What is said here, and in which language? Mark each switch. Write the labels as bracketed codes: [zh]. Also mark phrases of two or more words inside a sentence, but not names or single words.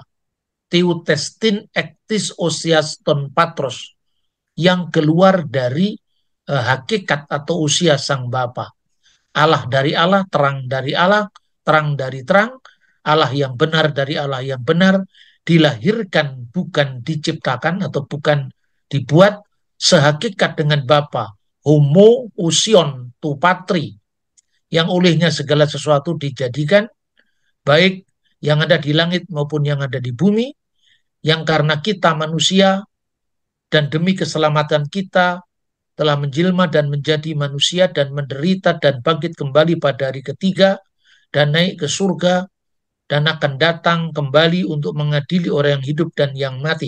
[el] τουτέστιν ἐκ τῆς οὐσίας τοῦ πατρός, [id] yang keluar dari hakikat atau usia sang Bapa. Allah dari Allah, terang dari Allah, terang dari terang, Allah yang benar dari Allah yang benar, dilahirkan, bukan diciptakan atau bukan dibuat, sehakikat dengan Bapa, [el] ὁμοούσιον τῷ πατρί, [id] yang olehnya segala sesuatu dijadikan, baik yang ada di langit maupun yang ada di bumi, yang karena kita manusia dan demi keselamatan kita telah menjelma dan menjadi manusia dan menderita dan bangkit kembali pada hari ketiga dan naik ke surga dan akan datang kembali untuk mengadili orang yang hidup dan yang mati.